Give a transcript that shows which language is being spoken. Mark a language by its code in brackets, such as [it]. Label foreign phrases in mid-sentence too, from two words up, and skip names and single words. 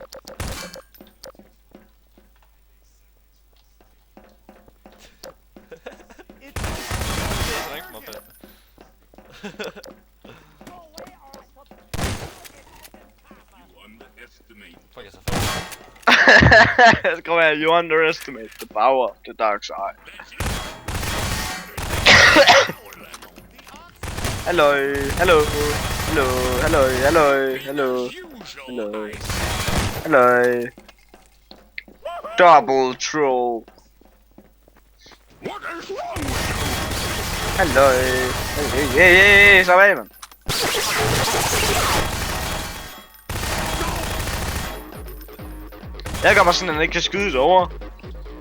[da] Fuck, jeg så fed. Så kommer jeg, [en] you underestimate the power of the dark side. Hello. Double troll. Hello. [da] Hey, slap af, mand. Jeg gør mig sådan, at han ikke kan skyde det over.